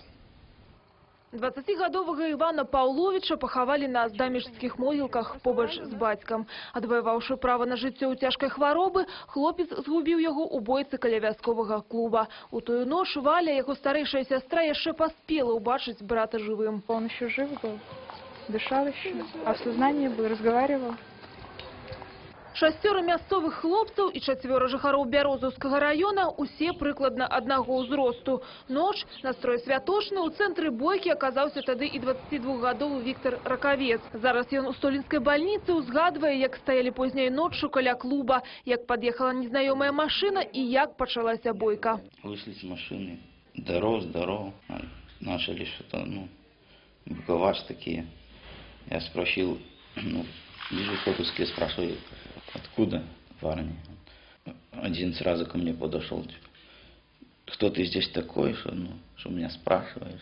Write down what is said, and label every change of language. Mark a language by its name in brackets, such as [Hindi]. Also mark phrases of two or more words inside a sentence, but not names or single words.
[Belarusian] 20-гадовага Івана Паўловіча пахавалі на аздамічскіх могілках побач з бацькам. Адваяваўшы права на жыццё ў цяжкай хваробы, хлопец згубіў яго ў бойцы каля вясковага клуба. У тую ноч Валя, яго старэйшая сястра, яшчэ паспела ўбачыць брата жывым. [Russian] Он еще жив был, дышал еще, а в сознании был, разговаривал. [Belarusian] 6 мясцовых хлопцаў і 4 жыхароў Бярозаўскага района усе прыкладна аднаго ўзросту. Ноч, настрой святочны, у цэнтры бойкі аказаўся тады і 22-гадовы Віктор Ракавец. Зараз ён у столінскай бальніцы узгадвае, як стаялі позняй ноччу каля клуба, як пад'ехала незнаёмая машына і як пачалася бойка. [Russian] Вышли с машины, здоров, начали что-то, быковать такие. Я спросил, вижу фокуски, спрашиваю, откуда парни. Один сразу ко мне подошел, кто ты здесь такой, что меня спрашиваешь.